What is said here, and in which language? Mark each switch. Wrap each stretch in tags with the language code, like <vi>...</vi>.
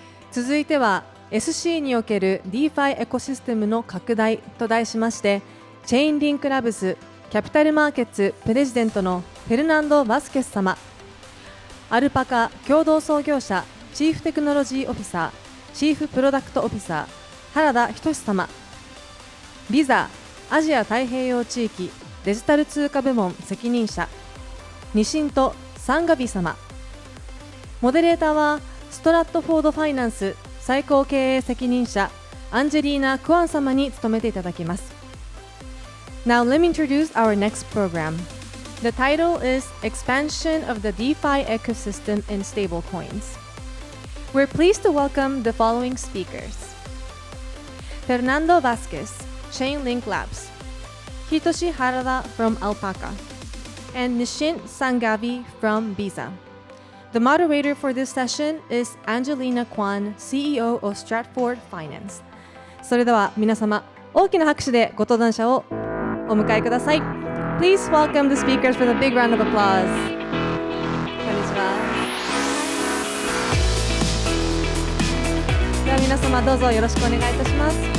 <ja>続いては SC における Defi エコシステムの拡大と題しまして、チェインリンクラブスキャピタルマーケッツプレジデントのフェルナンド・バスケス様、アルパカ共同創業者チーフテクノロジーオフィサーチーフプロダクトオフィサー原田仁様、ビザアジア太平洋地域デジタル通貨部門責任者ニシント・サンガビ様、モデレーターはストラットフォードファイナンス最高経営責任者アンジェリーナ・クアン様に務めていただきます。</ja> <en>Now let me introduce our next program. The title is Expansion of the DeFi Ecosystem in Stablecoins. We're pleased to welcome the following speakers. Fernando Vasquez, Chainlink Labs, Hitoshi Harada from Alpaca, and Nishint Sangavi from Visa. The moderator for this session is Angelina Kwan, CEO of Stratford Finance.</en> <ja>それでは皆様、大きな拍手でご登壇者をお迎えください。</ja> <en>Please welcome the speakers with a big round of applause.</en> <ja>こんにちは。では皆様どうぞよろしくお願いいたします。</ja>